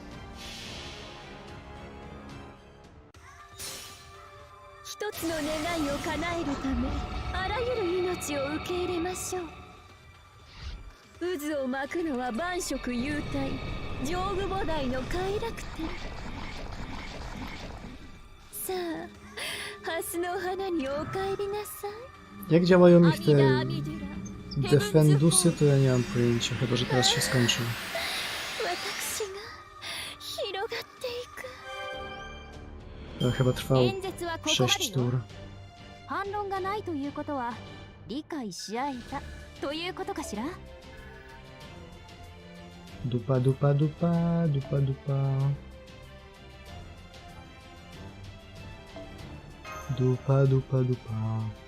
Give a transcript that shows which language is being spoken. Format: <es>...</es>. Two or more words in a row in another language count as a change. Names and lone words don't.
<ja>一つの願いを叶えるためあらゆる命を受け入れましょう。渦を巻くのは万色幽体上具菩提の快楽天。さあハスの花にお帰りなさい。</ja> <pl>Jak działają mi te</pl> <ja>阿弥陀羅</ja> <pl>defendusy, to ja nie mam pojęcia, chyba że teraz się skończy.</pl> <ja>私が広がっていく。</ja> <pl>To chyba trwał</pl> <ja>演説はここまで</ja> <pl>6 tur.</pl> <ja>よ。反論がないということは理解し合えたということかしら。</ja> <pl>Dupa, dupa, dupa, dupa, dupa. Dupa, dupa, dupa.</pl>